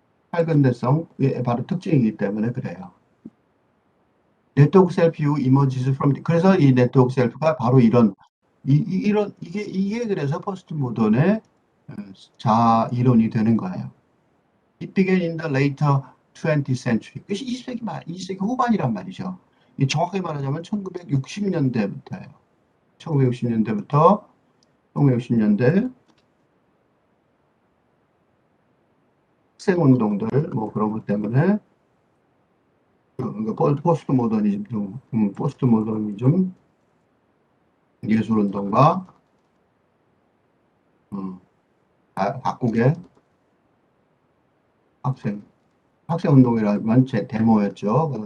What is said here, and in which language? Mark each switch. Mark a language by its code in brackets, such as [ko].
[ko] 탈근대성의 바로 특징이기 때문에 그래요. [en] 네트워크 셀프 유 이머지스 프롬 [ko] 그래서 이 네트워크 셀프가 바로 이런 이게 그래서 포스트 모던의 자 이론이 되는 거예요. [en] It began in the later 20th century. [ko] 20세기 후반이란 말이죠. 정확하게 말하자면 1960년대부터예요. 1960년대부터 1960년대 학생운동들 뭐 그런 것 때문에 포스트 모더니즘 예술운동과 음, 각국의 학생 학생운동이라면 제 데모였죠.